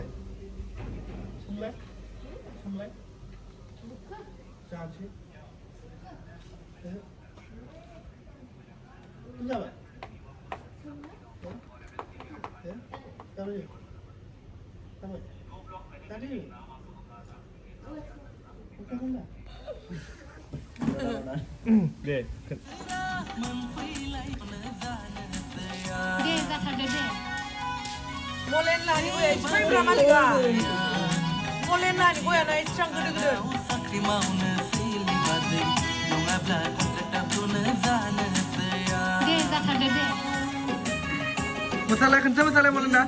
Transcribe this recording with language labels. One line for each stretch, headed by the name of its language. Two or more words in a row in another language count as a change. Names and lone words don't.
Bodo: संलाय संलाय जानोसै जाबाय जाबाय जाबाय जाबाय दे
Indonesian: Molen lah ni gue, cuma berapa lagi? Molen lah ni gue, naik cang gede-gede. Masalah kencang masalah molen dah.